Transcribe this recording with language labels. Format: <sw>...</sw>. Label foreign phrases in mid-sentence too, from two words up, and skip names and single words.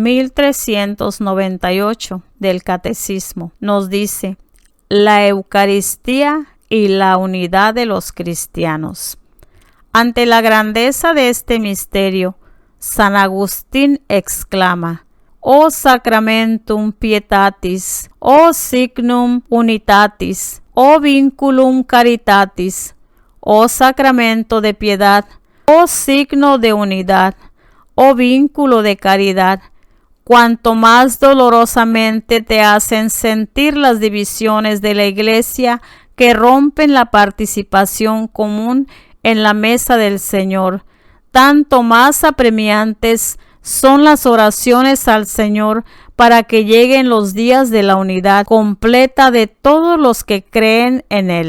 <es>1398 del Catecismo nos dice: la Eucaristía y la unidad de los cristianos. Ante la grandeza de este misterio, San Agustín exclama:</es> <la>O sacramentum pietatis, o signum unitatis, o vinculum caritatis,</la> <es>oh sacramento de piedad, oh signo de unidad, oh vínculo de caridad, cuanto más dolorosamente te hacen sentir las divisiones de la Iglesia que rompen la participación común en la mesa del Señor, tanto más apremiantes son las oraciones al Señor para que lleguen los días de la unidad completa de todos los que creen en Él.</es>